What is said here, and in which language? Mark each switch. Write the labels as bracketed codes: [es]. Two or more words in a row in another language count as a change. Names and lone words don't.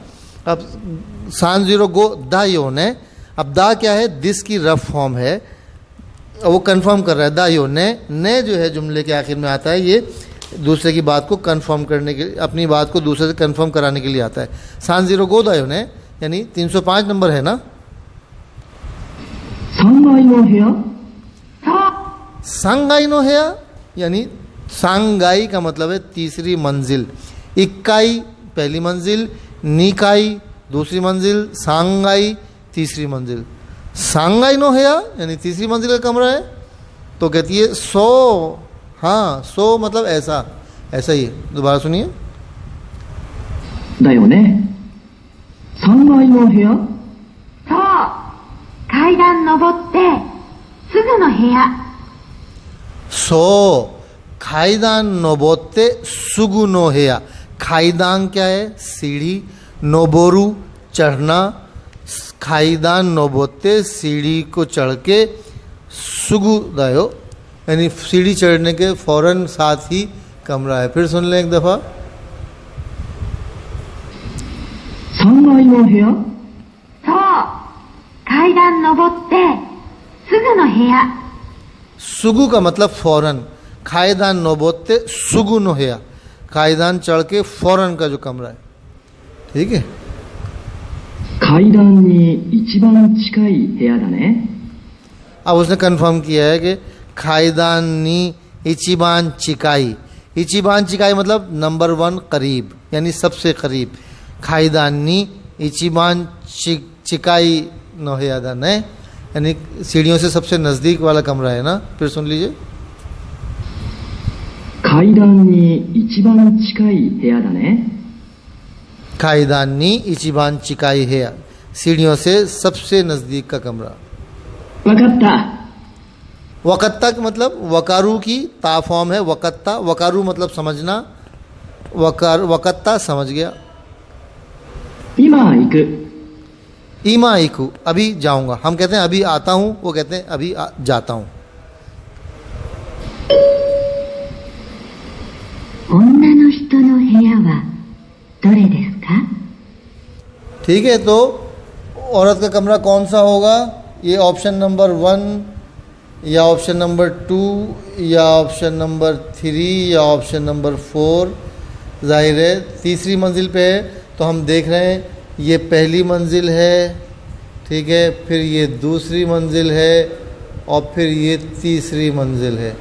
[hi] अब 305 दायोने, अब दा क्या है? दिस की [en] rough form [hi] है, वो कंफर्म कर रहा है। [ja] だよね [hi] जो है जुमले के आखिर में आता है, ये दूसरे की बात को कंफर्म करने के, अपनी बात को दूसरे से कंफर्म कराने के लिए आता है। 305 [ja] だよね, [hi] यानी 305 नंबर है ना। [ja] 3階の部屋？三階の部屋, [hi] यानी सांगाई का मतलब है तीसरी मंजिल, इक्काई पहली मंजिल, निकाई दूसरी मंजिल, सांगाई तीसरी मंजिल। [ja] 三階の部屋 [hi] यानी तीसरी मंजिल का कमरा है। तो कहती है सो, हाँ सो मतलब ऐसा, ऐसा ही है। दोबारा सुनिए। [ja] だよね。3階の部屋。そう。階段登ってすぐの部屋。そう階段登ってすぐの部屋. [hi] खाईदान क्या है? सीढ़ी, नोबोरू चढ़ना, [ja] 階段登って [hi] सीढ़ी को चढ़ के, [ja] すぐだよ [hi] यानी सीढ़ी चढ़ने के फौरन साथ ही कमरा है। फिर सुन लें एक दफा। [ja] 3 階の部屋。そう。階段登ってすぐの部屋。 [hi] सुगु का मतलब फौरन, [ja] 階段登ってすぐの部屋, [hi] खाईदान चढ़ के फौरन का जो कमरा है। ठीक है। [ja] 階段に一番近い部屋だね。 [hi] अब उसने कंफर्म किया है कि [ja] 階段に一番近い, 一番近い [hi] मतलब नंबर 1 करीब यानी सबसे करीब। [ja] 階段に一番近いの部屋ね [hi] यानी सीढ़ियों से सबसे नज़दीक वाला कमरा है ना। फिर सुन लीजिए। [ja] 階段に一番近い部屋だね。階段に一番近い部屋 [hi] सीढ़ियों से सबसे नज़दीक का कमरा। [ja] わかった。 [hi] वकत्ता का मतलब वकारू की ता फॉर्म है वकत्ता। वकारू मतलब समझना, वकत्ता समझ गया। [ja] 今行く。今行く [hi] अभी जाऊंगा। हम कहते हैं अभी आता हूं, वो कहते हैं अभी जाता हूं। [ja] 女の人の部屋はどれですか？ [hi] ठीक है, तो औरत का कमरा कौन सा होगा? ये [en] option number [hi] 1 या [en] option number [hi] 2 या [en] option number [hi] 3 या [en] option number [hi] 4। जाहिर है तीसरी मंजिल पे है तो हम देख रहे हैं ये पहली मंजिल है, ठीक है, फिर ये दूसरी मंजिल है और फिर ये तीसरी मंजिल है।